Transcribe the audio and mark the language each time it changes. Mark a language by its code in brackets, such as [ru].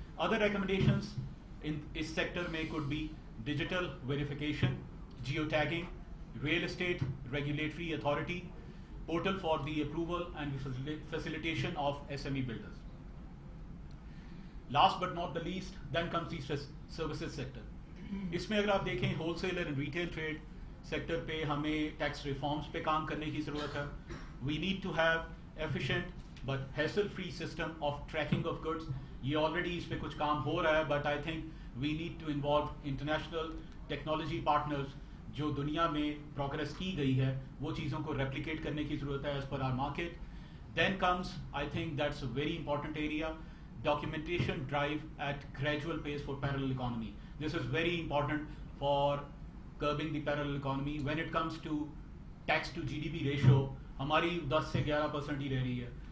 [en] Other recommendations in इस sector में could be digital verification, geotagging, real estate regulatory authority, portal for the approval and facilitation of SME builders. Last but not the least, then comes the services sector. [hi] इसमें अगर आप देखें wholesaler and retail trade sector पे हमें tax reforms पे काम करने की ज़रूरत है. [en] We need to have efficient but hassle-free system of tracking of goods. [hi] ये already इस पे कुछ काम हो रहा है, but I think we need to involve international technology partners जो दुनिया में progress की गई है, वो चीज़ों को replicate करने की ज़रूरत है as per our market. [en] Then comes, I think that's a very important area, documentation drive at gradual pace for parallel economy. This is very important for curbing the parallel economy. When it comes to tax to GDP ratio, हमारी 10 से 11% ही रह रही है.